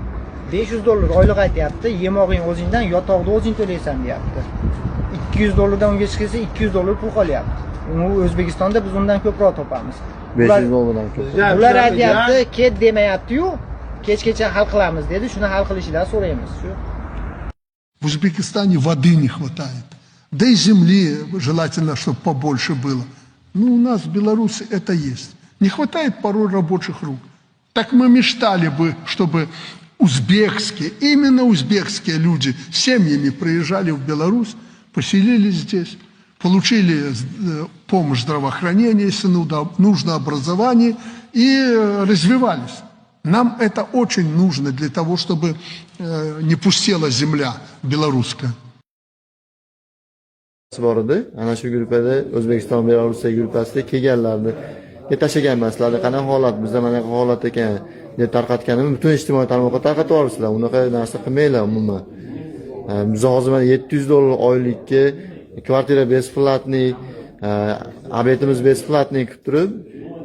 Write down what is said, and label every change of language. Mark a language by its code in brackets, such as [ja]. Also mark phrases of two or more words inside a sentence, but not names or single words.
[uz] 500 dollar oylik aytyapti, yemog'ing o'zingdan, yotog'ni o'zing to'laysan deyapti. 200 dollardan unga chiqsa 200 dollar pul qolyapti. O'zbekistonda biz undan ko'proq topamiz. 500 dollardan ko'p. Ular aytyapti, ket demayapti-yu, kechgacha hal qilamiz dedi. Shuni hal qilishidan so'raymiz. Shu. [ru] В Узбекистане воды не хватает. Да и земли желательно, чтобы побольше было. Ну, у нас в Беларуси это есть. Не хватает порой рабочих рук. Так мы мечтали бы, чтобы именно узбекские люди семьями приезжали в Беларусь, поселились здесь, получили помощь здравоохранения, если нужно образование, и развивались. Нам это очень нужно для того, чтобы не пустела земля белорусская. [uz] Bor edi. Ana shu gruppada O'zbekiston Belarusdagi gruppasida kelganlarni tashlagan emaslar. Qanaqa holat, bizda mana bu holat ekan deb tarqatganimni butun ijtimoiy tarmoqqa tarqatib yuborsizlar. Unaqa narsa qilmanglar umuman. Biz hozir mana 700 dollar oylikka kvartira besplatniy, obedimiz besplatniy qilib turib, dogovor qildik.